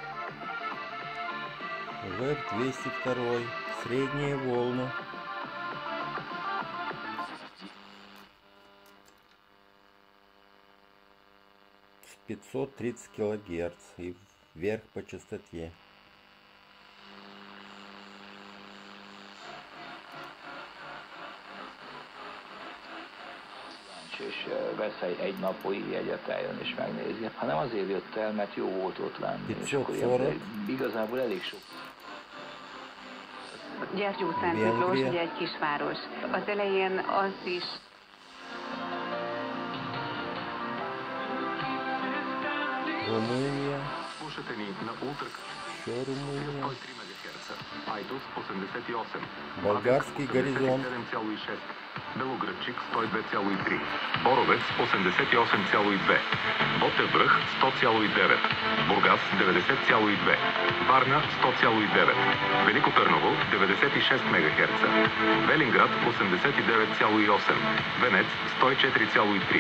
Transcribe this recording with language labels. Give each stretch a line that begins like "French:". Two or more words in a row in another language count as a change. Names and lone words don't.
Russian: ВЭФ-202. Средние волны. С 530 килогерц и вверх по частоте.
Hungarian: És vesz egy napói jegyet, eljön és megnézi, hanem azért jött el, mert jó volt ott lenni, és akkor igazából elég sok. Gyergyószent Miklós, ugye egy kisváros. Az elején az is...
Russian: Румыния.
Bulgarian: Слушате ни на Ултра.
Russian: Еще Румыния.
Bulgarian: 103 МГц. Айдос 88. Българский горизонт. 7,6. Белоградчик 102,3. Боровец 88,2. Ботев връх 100,9. Бургас 90,2. Варна 100,9. Велико Търново 96 МГц. Велинград 89,8. Венец 104,3.